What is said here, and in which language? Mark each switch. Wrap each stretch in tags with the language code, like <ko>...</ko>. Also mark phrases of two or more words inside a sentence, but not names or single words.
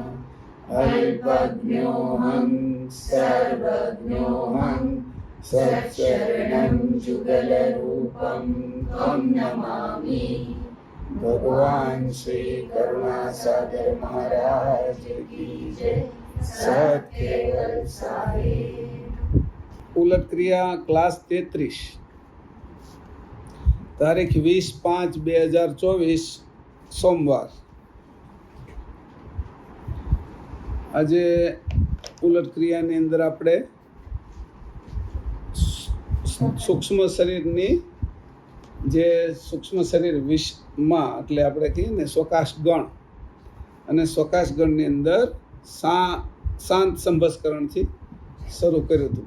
<sa>अल्पज्ञोऽहं सर्वज्ञोऽहं सच्चरणं जुगलरूपं त्वं नमामि।</sa> <hi>भगवान श्री करुणासागर महाराज की जय। सत्केवल साहेब।</hi> <gu>ઉલટ ક્રિયા ક્લાસ 33 તારીખ 20/5/2024 સોમવાર। આજે ઉલટ ક્રિયાની અંદર આપણે સૂક્ષ્મ શરીરની જે સૂક્ષ્મ શરીર વિશ્વમાં એટલે આપણે કહીએ ને સ્વકાશ ગણ અને સ્વકાશ ગણની અંદર શાંત સંભસ્કરણથી શરૂ કર્યું હતું।</gu>